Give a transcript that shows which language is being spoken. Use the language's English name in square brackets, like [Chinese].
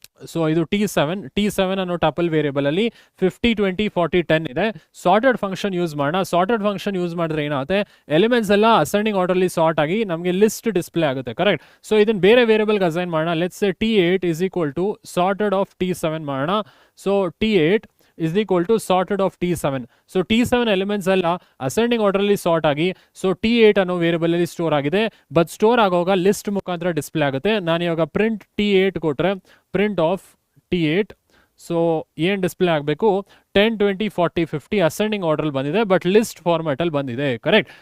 [Kannada] So ಇದು T7 ಅನ್ನೋ tuple variable ಅಲ್ಲಿ 50, 20, 40, 10 ಇದೆ. ಸಾರ್ಟೆಡ್ ಫಂಕ್ಷನ್ ಯೂಸ್ ಮಾಡೋಣ. ಸಾರ್ಟೆಡ್ ಫಂಕ್ಷನ್ ಯೂಸ್ ಮಾಡಿದ್ರೆ ಏನಾಗುತ್ತೆ, ಎಲಿಮೆಂಟ್ಸ್ ಎಲ್ಲ ಅಸೆಂಡಿಂಗ್ ಆರ್ಡರ್ಲಿ ಸಾರ್ಟ್ ಆಗಿ ನಮಗೆ ಲಿಸ್ಟ್ ಡಿಸ್ಪ್ಲೇ ಆಗುತ್ತೆ. ಕರೆಕ್ಟ್. ಸೊ ಇದನ್ನ ಬೇರೆ ವೇರಿಯಬಲ್ಗೆ ಅಸೈನ್ ಮಾಡೋಣ. [English] let's say T8 is equal to sorted of T7 [Kannada] ಮಾಡೋಣ. [English] So T8 is equal to sorted of T7. [Kannada] So T7 elements ಎಲ್ಲ ಅಸೆಂಡಿಂಗ್ ಆರ್ಡರ್ಲಿ ಸಾರ್ಟ್ ಆಗಿ so T8 ಅನ್ನೋ ವೇರಿಯಬಲ್ ಅಲ್ಲಿ store ಆಗಿದೆ. ಬಟ್ ಸ್ಟೋರ್ ಆಗೋವಾಗ ಲಿಸ್ಟ್ ಮುಖಾಂತರ display ಆಗುತ್ತೆ. ನಾನು ಇವಾಗ ಪ್ರಿಂಟ್ T8 ಕೊಟ್ರೆ ಪ್ರಿಂಟ್ ಆಫ್ T8 ಸೊ ಏನು ಡಿಸ್ಪ್ಲೇ ಆಗಬೇಕು, 10, 20, 40, 50 ಅಸೆಂಡಿಂಗ್ ಆರ್ಡರ್ ಬಂದಿದೆ, ಬಟ್ ಲಿಸ್ಟ್ ಫಾರ್ಮ್ಯಾಟಲ್ಲಿ ಬಂದಿದೆ. ಕರೆಕ್ಟ್.